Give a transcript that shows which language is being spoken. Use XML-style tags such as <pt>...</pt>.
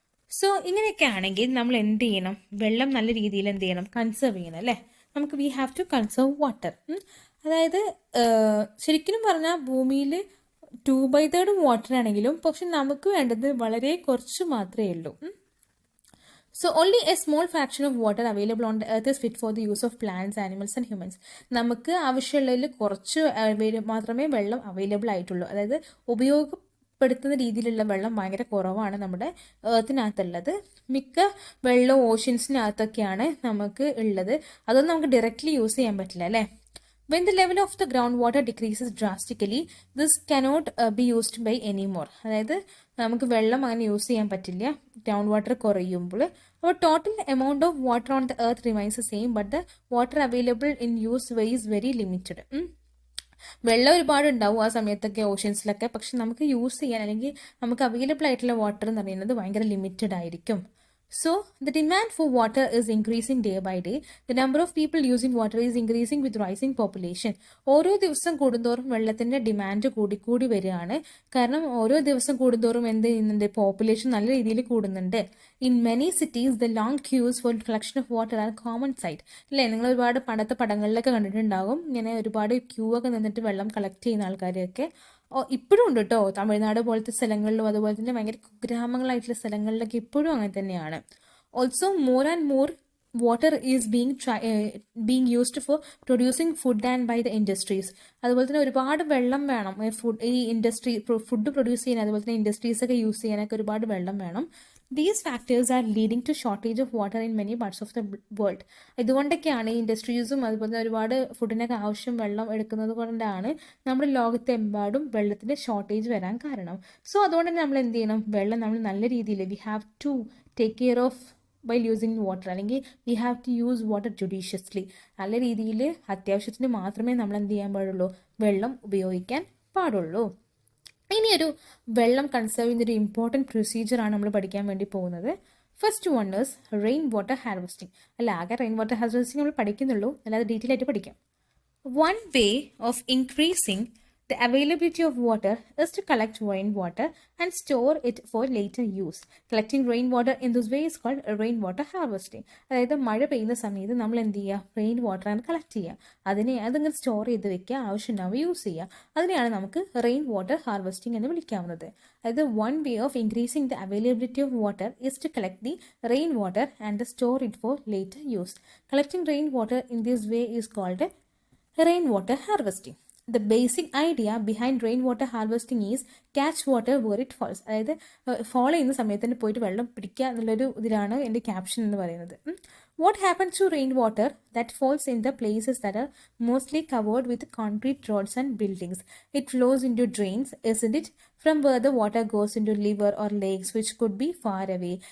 <ml>So ഇങ്ങനെയൊക്കെ ആണെങ്കിൽ നമ്മൾ എന്ത് ചെയ്യണം, വെള്ളം നല്ല രീതിയിൽ എന്ത് ചെയ്യണം, കൺസേർവ് ചെയ്യണം അല്ലേ. നമുക്ക്</ml> <en>We have to conserve water.</en> <ml>അതായത് ശരിക്കും പറഞ്ഞാൽ ഭൂമിയിൽ 2/3 വാട്ടർ ആണെങ്കിലും പക്ഷെ നമുക്ക് വേണ്ടത് വളരെ കുറച്ച് മാത്രമേ ഉള്ളൂ.</ml> <en>So only a small fraction of water available on the earth is fit for the use of plants, animals and humans.</en> <ml>നമുക്ക് ആവശ്യമുള്ളതിൽ കുറച്ച് മാത്രമേ വെള്ളം അവൈലബിൾ ആയിട്ടുള്ളൂ. അതായത് ഉപയോഗപ്പെടുത്തുന്ന രീതിയിലുള്ള വെള്ളം ഭയങ്കര കുറവാണ് നമ്മുടെ എർത്തിനകത്തുള്ളത്. മിക്ക വെള്ളം ഓഷ്യൻസിനകത്തൊക്കെയാണ് നമുക്ക് ഉള്ളത്. അതൊന്നും നമുക്ക് ഡയറക്റ്റ്ലി യൂസ് ചെയ്യാൻ പറ്റില്ല അല്ലേ.</ml> <en>When the level of the groundwater decreases drastically, this cannot be used by anymore.</en> <ml>അതായത് നമുക്ക് വെള്ളം അങ്ങനെ യൂസ് ചെയ്യാൻ പറ്റില്ല ഗ്രൗണ്ട് വാട്ടർ കുറയുമ്പോൾ.</ml> <en>അപ്പോൾ total amount of water on the earth remains same, but the water available in use way is very limited.</en> <ml>വെള്ളം ഒരുപാട് ഉണ്ടാവും ആ സമയത്തൊക്കെ ഓഷ്യൻസിലൊക്കെ, പക്ഷെ നമുക്ക് യൂസ് ചെയ്യാൻ അല്ലെങ്കിൽ നമുക്ക് അവൈലബിൾ ആയിട്ടുള്ള വാട്ടർ എന്ന് പറയുന്നത് ഭയങ്കര ലിമിറ്റഡ് ആയിരിക്കും.</ml> <en>So, the demand for water is increasing day by day. The number of people using water is increasing with rising population.</en> <ml>ഓരോ ദിവസം കൂടുന്തോറും വെള്ളത്തിൻ്റെ ഡിമാൻഡ് കൂടി വരികയാണ്. കാരണം ഓരോ ദിവസം കൂടുന്തോറും എന്ത് ചെയ്യുന്നുണ്ട്, പോപ്പുലേഷൻ നല്ല രീതിയിൽ കൂടുന്നുണ്ട്.</ml> <en>In many cities the long queues for collection of water are common sight അല്ലേ.</en> <ml>നിങ്ങൾ ഒരുപാട് പണ്ടത്തെ പടങ്ങളിലൊക്കെ കണ്ടിട്ടുണ്ടാകും, ഇങ്ങനെ ഒരുപാട് ക്യൂ ഒക്കെ നിന്നിട്ട് വെള്ളം കളക്ട് ചെയ്യുന്ന ആൾക്കാരെയൊക്കെ. ഇപ്പോഴും ഉണ്ട് കേട്ടോ, തമിഴ്നാട് പോലത്തെ സ്ഥലങ്ങളിലും അതുപോലെ തന്നെ ഭയങ്കര ഗ്രാമങ്ങളായിട്ടുള്ള സ്ഥലങ്ങളിലൊക്കെ ഇപ്പോഴും അങ്ങനെ തന്നെയാണ്.</ml> <en>Also more and more water is being used for producing food and by the industries.</en> <ml>അതുപോലെ തന്നെ ഒരുപാട് വെള്ളം വേണം ഈ ഫുഡ് പ്രൊഡ്യൂസ് ചെയ്യാൻ, അതുപോലെ തന്നെ ഇൻഡസ്ട്രീസ് ഒക്കെ യൂസ് ചെയ്യാനൊക്കെ ഒരുപാട് വെള്ളം വേണം.</ml> <en>These factors are leading to shortage of water in many parts of the world.</en> <ml>ഇതുകൊണ്ടൊക്കെയാണ് ഈ ഇൻഡസ്ട്രീസും അതുപോലെ ഒരുപാട് ഫുഡിനൊക്കെ ആവശ്യം വെള്ളം എടുക്കുന്നത് കൊണ്ടാണ് നമ്മുടെ ലോകത്തെമ്പാടും വെള്ളത്തിൻ്റെ ഷോർട്ടേജ് വരാൻ കാരണം. സോ അതുകൊണ്ട് തന്നെ നമ്മൾ എന്ത് ചെയ്യണം, വെള്ളം നമ്മൾ നല്ല രീതിയിൽ</ml> <en>we have to take care of while using water,</en> <ml>അല്ലെങ്കിൽ</ml> <en>We have to use water judiciously.</en> <ml>നല്ല രീതിയിൽ അത്യാവശ്യത്തിന് മാത്രമേ നമ്മൾ എന്ത് ചെയ്യാൻ പാടുള്ളൂ, വെള്ളം ഉപയോഗിക്കാൻ പാടുള്ളൂ. ഇനിയൊരു വെള്ളം കൺസേർവ് ചെയ്യുന്നൊരു ഇമ്പോർട്ടൻറ്റ് പ്രൊസീജിയറാണ് നമ്മൾ പഠിക്കാൻ വേണ്ടി പോകുന്നത്.</ml> <en>First one is rain water harvesting.</en> <ml>അല്ല, ആകെ റെയിൻ വാട്ടർ ഹാർവെസ്റ്റിംഗ് നമ്മൾ പഠിക്കുന്നുള്ളൂ, അല്ലാതെ ഡീറ്റെയിൽ ആയിട്ട് പഠിക്കാം.</ml> <en>One way of increasing the availability of water is to collect rainwater and store it for later use. Collecting rainwater in this way is called rainwater harvesting.</en> <ml>അതായത് മഴ പെയ്യുന്ന സമയത്ത് നമ്മൾ എന്ത് ചെയ്യുക, റെയിൻ വാട്ടറാണ് കളക്ട് ചെയ്യുക, അതിങ്ങനെ സ്റ്റോർ ചെയ്ത് വെക്കുക, ആവശ്യമുണ്ടാവുമ്പോൾ യൂസ് ചെയ്യുക. അതിനെയാണ് നമുക്ക് റെയിൻ വാട്ടർ ഹാർവെസ്റ്റിംഗ് എന്ന് വിളിക്കാവുന്നത്. അതായത്</ml> <en>One way of increasing the availability of water is to collect the rain water and store it for later use. Collecting rain water in this way is called rain water harvesting. the basic idea behind rainwater harvesting is catch water where it falls.</en> <ml>അതായത് follow ചെയ്യുന്ന സമയത്ത് തന്നെ പോയിട്ട് വെള്ളം പിടിക്കുക എന്നുള്ളൊരു ഇതിലാണ് എൻ്റെ ക്യാപ്ഷൻ എന്ന് പറയുന്നത്.</ml> <en>What happens to rainwater that falls in the places that are mostly covered with concrete roads and buildings? It flows into drains, isn't it? From where the water goes into river or lakes, which could be far away.</en>